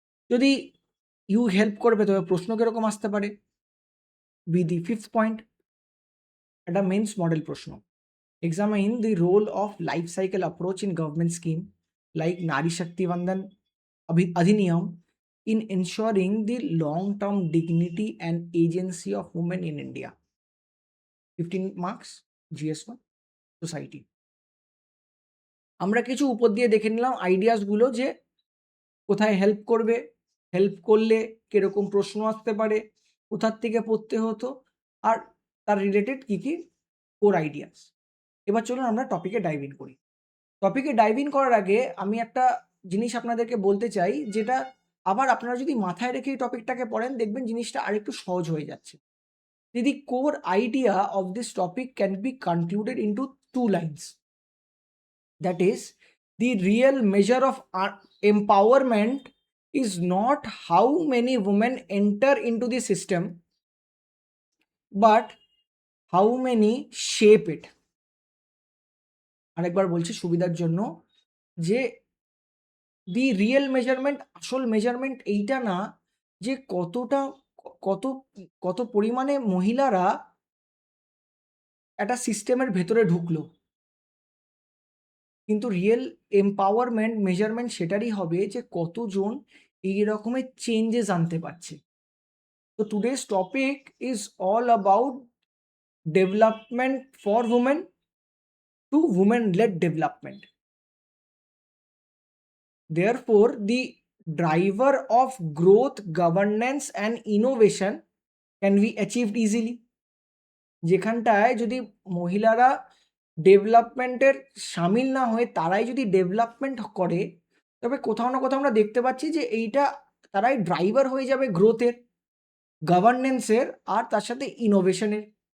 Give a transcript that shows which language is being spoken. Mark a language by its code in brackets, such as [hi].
[bn] যদি হেল্প করবে তবে প্রশ্ন কিরকম আসতে পারে? [en] be the fifth point, [bn] একটা মেন্স মডেল প্রশ্ন। [en] Examine the role of life cycle approach in government scheme like Nari Shakti Bandhan Adhiniyam in ensuring the long-term dignity and agency of women in India. 15 marks, GS1, society. [bn] আমরা কিছু উপর দিয়ে দেখে নিলাম আইডিয়াসগুলো যে কোথায় হেল্প করবে, হেল্প করলে কিরকম প্রশ্ন আসতে পারে, কোথার থেকে পড়তে হতো, আর তার রিলেটেড কি কোর আইডিয়াস। এবার চলুন আমরা টপিকে ডাইভ ইন করি। টপিকে ডাইভ ইন করার আগে আমি একটা জিনিস আপনাদেরকে বলতে চাই, যেটা আবার আপনারা যদি মাথায় রেখে এই টপিকটাকে পড়েন দেখবেন জিনিসটা আরেকটু সহজ হয়ে যাচ্ছে। [en] The core idea of this topic can be concluded into two lines. That is, the real measure of empowerment is not how many women enter into the system, but how many shape it. [bn] আরেকবার বলছি সুবিধার জন্য, যে [en] the real measurement, [bn] আসল measurement এইটা না যে কতটা কত কত পরিমাণে মহিলারা একটা সিস্টেমের ভেতরে ঢুকলো, কিন্তু রিয়েল এম্পাওয়ারমেন্ট মেজারমেন্ট সেটারই হবে যে কতজন এই রকমের চেঞ্জেস আনতে পারছে। [en] তো today's topic is all about development for women to women led development. Therefore, the driver of growth, governance and innovation can be achieved easily. [bn] যেখানটায় যদি মহিলারা ডেভেলপমেন্টের সামিল না হয়ে তারাই যদি ডেভেলপমেন্ট করে, তবে কোথাও না কোথাও আমরা দেখতে পাচ্ছি যে এইটা তারাই ড্রাইভার হয়ে যাবে গ্রোথের, গভর্নেন্সের আর তার সাথে ইনোভেশনের।